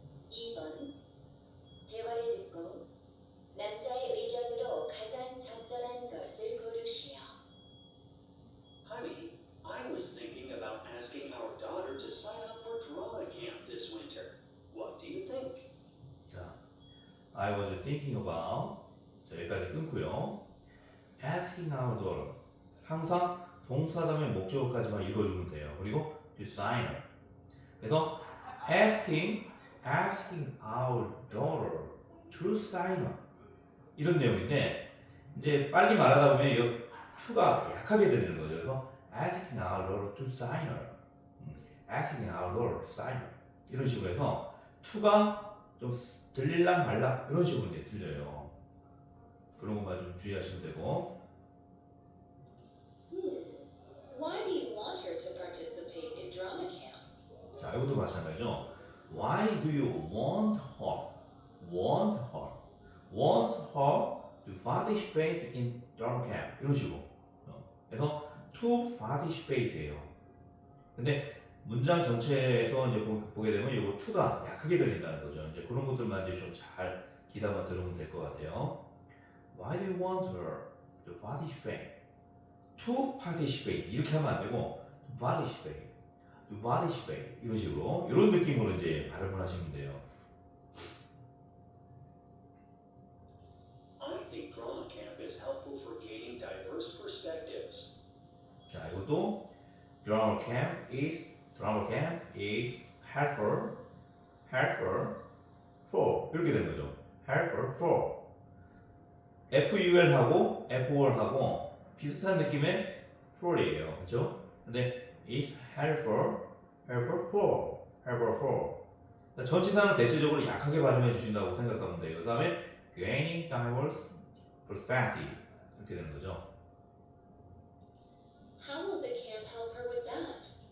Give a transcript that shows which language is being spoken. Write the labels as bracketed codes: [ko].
[ko] 2번 대화를 듣고 남자의 의견으로 가장 적절한 것을 고르시오. [en] Honey, I was thinking about asking our daughter to sign up for drama camp this winter. What do you think? 자, I was thinking about 자, [ko] 여기까지 끊고요. [en] Asking our daughter [ko] 항상 동사 다음에 목적어까지만 읽어주면 돼요. 그리고 to sign up 그래서 [en] asking our daughter to sign up [ko] 이런 내용인데 이제 빨리 말하다 보면 이 to가 약하게 들리는 거죠. 그래서 [en] asking our daughter to sign up, [ko] asking our daughter to sign up 이런 식으로 해서 to가 좀 들릴랑 말랑 이런 식으로 이제 들려요. 그런 것만 좀 주의하시면 되고. [en] Why do you want her to participate in drama camp? 자, [ko] 이것도 마찬가지죠. [en] Why do you want her? Want her? Want her to participate in drama camp [ko] 이런 식으로. 그래서 to participat이에요. 근데 문장 전체에서 이제 보게 되면 이거 요 to가 약하게 들린다는 거죠. 이제 그런 것들만 이제 좀 잘 귀담아 들으면 될 것 같아요. [en] Why do you want her to participate? [ko] To participate 이렇게 하면 안 되고 [en] to participate, to participate [ko] 이런 식으로 이런 느낌으로 이제 발음을 하시면 돼요. [en] I think drama camp is helpful for gaining diverse perspectives. 자, 이것도 drama camp is helpful for [ko] 이렇게 되는 거죠. helpful for FUL하고 FOR하고 비슷한 느낌의 for이에요, 그렇죠? 근데 is helpful for 그러니까 전치사는 대체적으로 약하게 발음해 주신다고 생각하면 돼요. 그 다음에 [en] gaining diverse perspective [ko] 이렇게 되는 거죠. [en] How will the camp help her with that?